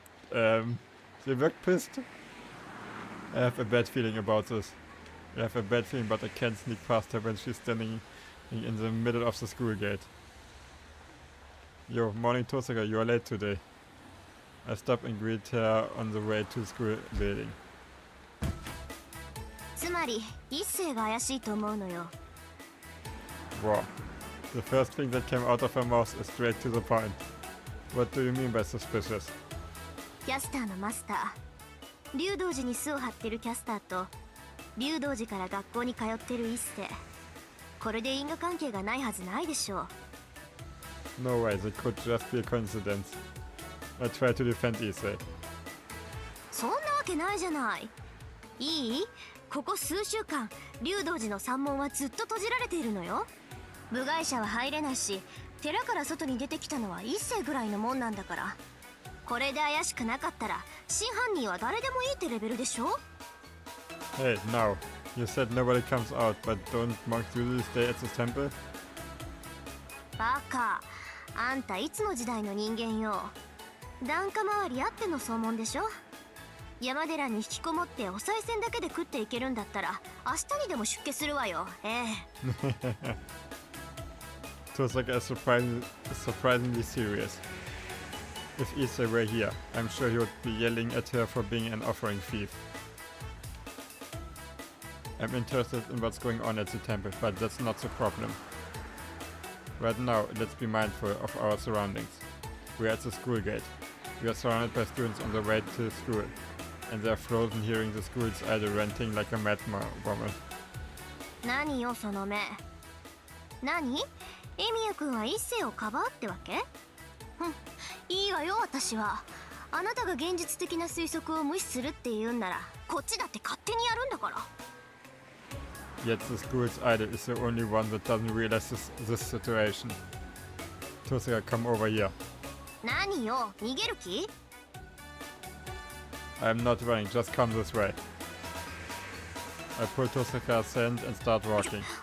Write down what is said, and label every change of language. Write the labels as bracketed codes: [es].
[en] She looked pissed. I have a bad feeling about this. I have a bad feeling, but I can't sneak past her when she's standing in the middle of the school gate. Yo, morning Tosaka, you are late today. I stop and greet her on the way to the school building. [ja] つまり、一星が怪しいと思うのよ。 [en] Wow. The first thing that came out of her mouth is straight to the point. What do you mean by suspicious? [ja] キャスターのマスター、竜道寺に巣を張ってるキャスターと、竜道寺から学校に通ってる一星。これで因果関係がないはずないでしょう。 [en] No way, that could just be a coincidence. I try to defend Issei. [ja] そんなわけないじゃない。いい？ここ数週間、竜道寺の山門はずっと閉じられているのよ。部外者は入れないし、寺から外に出てきたのは一星ぐらいのもんなんだから。これで怪しくなかったら、真犯人は誰でもいいってレベルでしょ？ [en] Hey, now. You said nobody comes out, but don't monks usually stay at the temple? [ja] バカ。あんたいつの時代の人間よ。檀家周りあっての総門でしょ。山寺に引きこもってお賽銭だけで食っていけるんだったら明日にでも出家するわよ。 [en] Tosaka is surprisingly serious. If Issei were here, I'm sure he would be yelling at her for being an offering thief. I'm interested in what's going on at the temple, but that's not the problem. Right now, let's be mindful of our surroundings. We're at the school gate. We are surrounded by students on their way to school, and they're frozen hearing the school's idol ranting like a mad woman. [ja] 何よその目。何？エミヤ君は一星をかばうってわけ？いいわよ私は。あなたが現実的な推測を無視するって言うんなら、こっちだって勝手にやるんだから。 [en] Yet the school's idol is the only one that doesn't realize this situation. Tosaka, come over here. [ja] 何よ、逃げる気？ [en] I'm not running, just come this way. I pull Tosaka's hand and start walking.